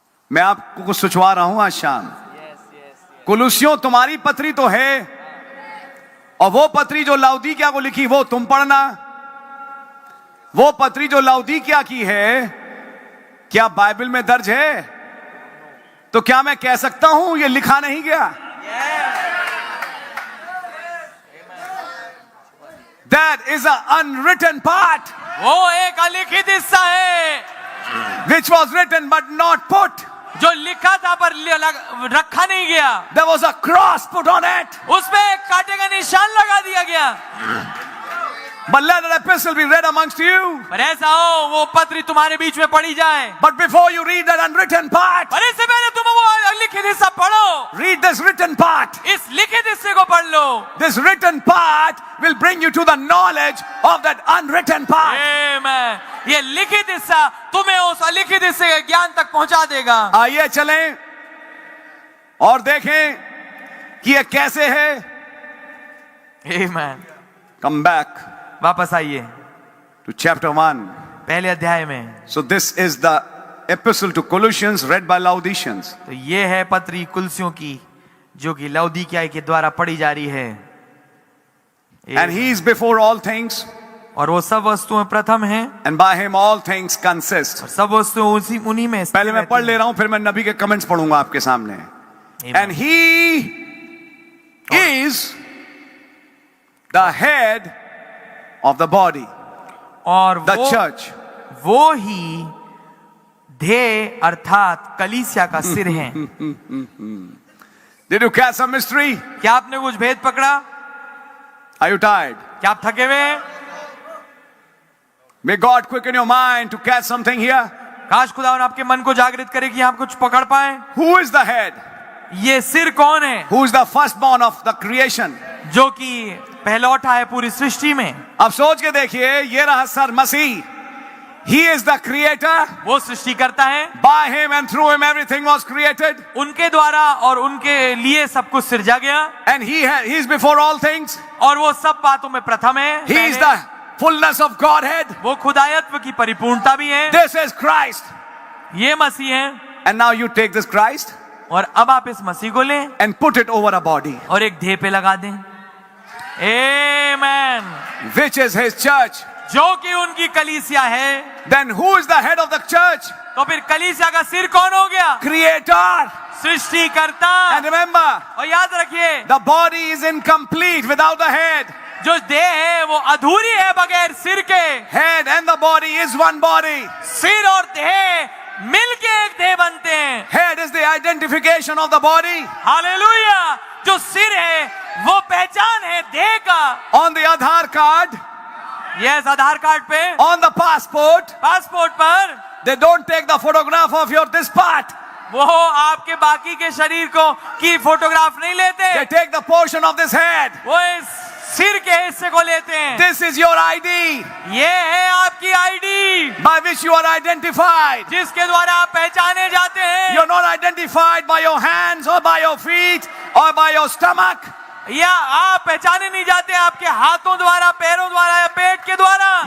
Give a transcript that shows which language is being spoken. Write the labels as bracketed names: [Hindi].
[Hindi] मैं आपको कुछ सुझवा रहा हूं आज शाम। कुलुसियों, तुम्हारी पत्री तो है, और वो पत्री जो लाउदीकिया को लिखी वो तुम पढ़ना। वो पत्री जो लाउदीकिया की है क्या बाइबल में दर्ज है? तो क्या मैं कह सकता हूं ये लिखा नहीं गया? [English] That is an unwritten part. [Hindi] वो एक अलिखित हिस्सा है [English] Which was written but not put. [Hindi] जो लिखा था पर रखा नहीं गया। [English] There was a cross put on it. [Hindi] उसमें एक कांटे का निशान लगा दिया गया। [English] But let an epistle be read amongst you. [Hindi] पर ऐसा हो वो पत्री तुम्हारे बीच में पढ़ी जाए। [English] But before you read that unwritten part, [Hindi] पर इससे पहले तुम वो लिखित हिस्सा पढ़ो। [English] read this written part. [Hindi] इस लिखित हिस्से को पढ़ लो। [English] This written part will bring you to the knowledge of that unwritten part. [Hindi] आमीन। ये लिखित हिस्सा तुम्हें उस अलिखित हिस्से के ज्ञान तक पहुंचा देगा। आइए चलें और देखें कि ये कैसे है। आमीन। [English] Come back [Hindi] वापस आइए [English] to chapter 1. [Hindi] पहले अध्याय में। [English] So this is the epistle to Colossians read by Laodiceans. [Hindi] तो ये है पत्री कुलसियों की जो कि लाउदीकिया के द्वारा पढ़ी जा रही है। [English] And he is before all things, [Hindi] और वो सब वस्तुएं प्रथम हैं, [English] and by him all things consist. [Hindi] और सब वस्तुएं उन्हीं में स्थिर पहले मैं रहती पढ़ ले हैं। रहा हूं, फिर मैं नबी के कमेंट्स पढ़ूंगा आपके सामने। आमीन। [English] And he is the head of the body, [Hindi] और [English] the church. [Hindi] वो ही देह अर्थात कलीसिया का सिर है। [English] Did you catch some mystery? [Hindi] क्या आपने कुछ भेद पकड़ा? [English] Are you tired? [Hindi] क्या आप थके हुए हैं? [English] May God quicken your mind to catch something here. [Hindi] काश खुदावन आपके मन को जागृत करे कि आप कुछ पकड़ पाए। [English] Who is the head? [Hindi] ये सिर कौन है? [English] Who is the firstborn of the creation? [Hindi] जो कि पहलौठा है पूरी सृष्टि में। अब सोच के देखिए, ये रहा sir Masih. [English] He is the creator. [Hindi] वो सृष्टि करता है। [English] By him and through him everything was created. [Hindi] उनके द्वारा और उनके लिए सब कुछ सिरजा गया। [English] And he is before all things. [Hindi] और वो सब बातों में प्रथम है। [English] He is the fullness of Godhead. [Hindi] वो खुदायत्व की परिपूर्णता भी है। [English] This is Christ. [Hindi] ये मसीह है। [English] And now you take this Christ [Hindi] और अब आप इस मसीह को लें [English] and put it over a body, [Hindi] और एक देह पे लगा दें। Amen. [English] which is his church. [Hindi] जो कि उनकी कलीसिया है। [English] Then who is the head of the church? [Hindi] तो फिर कलीसिया का सिर कौन हो गया? [English] Creator. [Hindi] सृष्टिकर्ता। [English] And remember, [Hindi] और याद रखिए, [English] the body is incomplete without the head. [Hindi] जो देह है वो अधूरी है बगैर सिर के। [English] Head and the body is one body. [Hindi] सिर और देह मिलके एक देह बनते हैं। [English] Head is the identification of the body. [Hindi] Hallelujah. जो सिर है वो पहचान है देह का। [English] On the Aadhaar card, [Hindi] yes, Aadhaar card पे, [English] on the passport, [Hindi] पासपोर्ट पर [English] they don't take the photograph of your this part. [Hindi] वो आपके बाकी के शरीर को की फोटोग्राफ नहीं लेते। [English] They take the portion of this head. [Hindi] वो इस सिर के हिस्से को लेते हैं। [English] This is your ID [Hindi] ये है आपकी ID [English] by which you are identified. [Hindi] जिसके द्वारा आप पहचाने जाते हैं। [English] You're not identified by your hands or by your feet or by your stomach. [Hindi] या आप पहचाने नहीं जाते आपके हाथों द्वारा, पैरों द्वारा या पेट के द्वारा।